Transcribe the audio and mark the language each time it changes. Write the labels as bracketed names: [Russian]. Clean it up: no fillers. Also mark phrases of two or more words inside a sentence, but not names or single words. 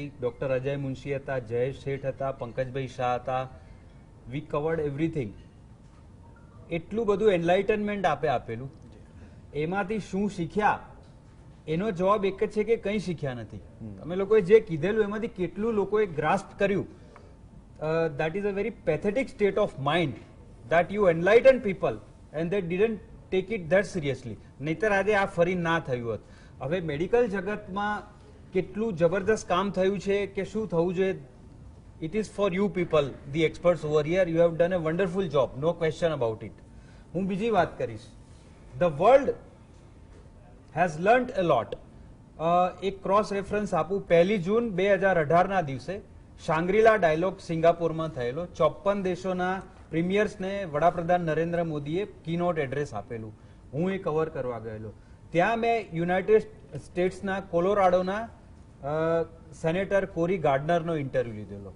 [Gujarati] ડોક્ટર અજય મુનશી હતા, જયેશ શેઠ હતા, પંકજભાઈ શાહ હતા. [English] We covered everything. [Gujarati] એટલું બધું એનલાઇટનમેન્ટ આપેલું, એમાંથી શું શીખ્યા એનો જવાબ એક જ છે કે કંઈ શીખ્યા નથી. તમે લોકોએ જે કીધેલું એમાંથી કેટલું લોકોએ ગ્રાસ્પ કર્યું. [English] that is a very pathetic state of mind that you enlighten people and they didn't take it that seriously. [Gujarati] નહીતર આજે આ ફરી ના થયું હોત. હવે મેડિકલ જગતમાં કેટલું જબરદસ્ત કામ થયું છે કે શું થવું જોઈએ, [English] it is for you people, the experts over here. You have done a wonderful job, no question about it. [Gujarati] હું બીજી વાત કરીશ. [English] The world has learnt a lot. [Gujarati] એક [English] cross reference [Gujarati] આપું. 1 જૂન 2018 ના દિવસે શાંગ્રીલા ડાયલોગ સિંગાપોરમાં થયેલો. 54 દેશોના પ્રીમિયર્સને વડાપ્રધાન નરેન્દ્ર મોદીએ [English] keynote address [Gujarati] આપેલું. હું એ કવર કરવા ગયેલો. ત્યાં મેં યુનાઇટેડ સ્ટેટ્સના કોલોરાડોના સેનેટર કોરી ગાર્ડનરનો ઇન્ટરવ્યુ લીધેલો.